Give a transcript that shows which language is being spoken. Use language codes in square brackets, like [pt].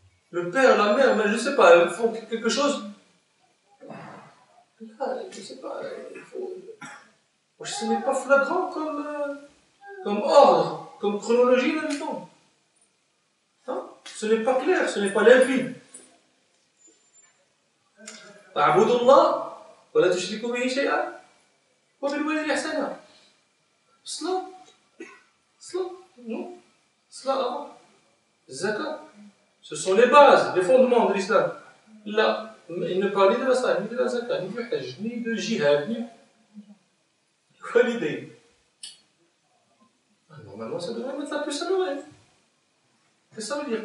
[fr] Le père, la mère, mais je ne sais pas, ils font quelque chose. Je ne sais pas, ce n'est pas flagrant comme ordre, comme chronologie dans le temps. Hein? Ce n'est pas clair, ce n'est pas limpide. [ar] اعبدوا الله ولا تشركوا به شيئا وبالوالدين إحسانا. [fr] Cela, non, cela avant. Zakat, ce sont les bases, les fondements de l'islam. Là, il ne parle ni de la salat, ni de la zakat, ni du hajj, ni de jihad, ni du walidayn. Normalement, ça devrait mettre la puce à l'oreille. Qu'est-ce que ça veut dire?